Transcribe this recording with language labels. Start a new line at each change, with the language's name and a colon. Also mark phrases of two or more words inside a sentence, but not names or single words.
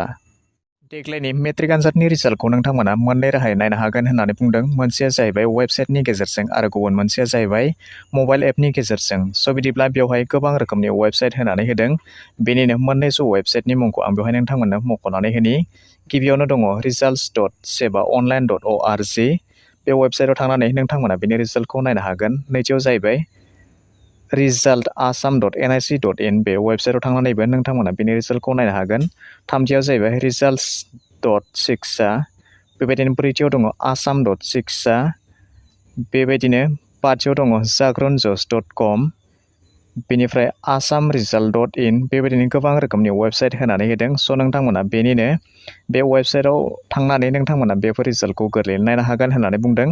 Bodo: देग्लायनि मेट्रिक आनजादनि रिजाल्टखौ नोंथांमोना मोननै राहायै नायनो हागोन होननानै बुंदों। मोनसेया जाहैबाय वेबसाइटनि गेजेरजों आरो गुबुन मोनसेया जाहैबाय मबाइल एपनि गेजेरजों। स' बिदिब्ला बेवहाय गोबां रोखोमनि वेबसाइट होनानै होदों। बेनिनो मोननैसो वेबसाइटनि मुंखौ आं बेवहाय नोंथांमोननो मख'नानै होनि। गिबियावनो दङ results.sebaonline.org। बे वेबसाइटआव थांनानै नोंथांमोना बेनि रिजाल्टखौ नायनो हागोन। नैथियाव जाहैबाय resultassam.nic.in। बे वेबसाइटआव थांनानैबो नोंथांमोना बेनि रिजाल्टखौ नायनो हागोन। थामथियाव जाहैबाय results.shiksha। बेबायदिनो ब्रैथियाव दङ assam.shiksha। बेबायदिनो बाथियाव दङ jagrunjos.com। बेनिफ्राय assamresult.in। बेबायदिनो गोबां रोखोमनि वेबसाइट होनानै होदों। स' नोंथांमोना बेनिनो बे वेबसाइटआव थांनानै नोंथांमोना बेफोर रिजाल्टखौ गोरलैयै नायनो हागोन होननानै बुंदों।